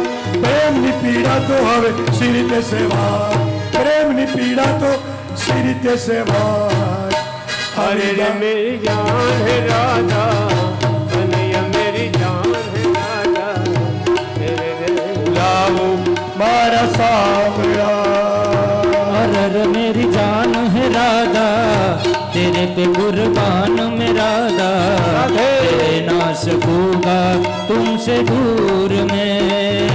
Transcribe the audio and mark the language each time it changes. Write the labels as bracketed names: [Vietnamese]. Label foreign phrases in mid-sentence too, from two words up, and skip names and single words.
[Gujarati] પ્રેમની પીડા તો હવે સી રીતે સેવાય, પ્રેમની પીડા તો સી રીતે સેવાય. [Hindi] अरे रे मेरी जान है राधा, कनैया मेरी जान है राधा, अरे रे [Gujarati] લાવો મારા સામડા, [Hindi] अरर मेरी जान है राधा, तेरे पे कुर्बान मैं राधा, तेरे ना सकूंगा तुमसे दूर मैं.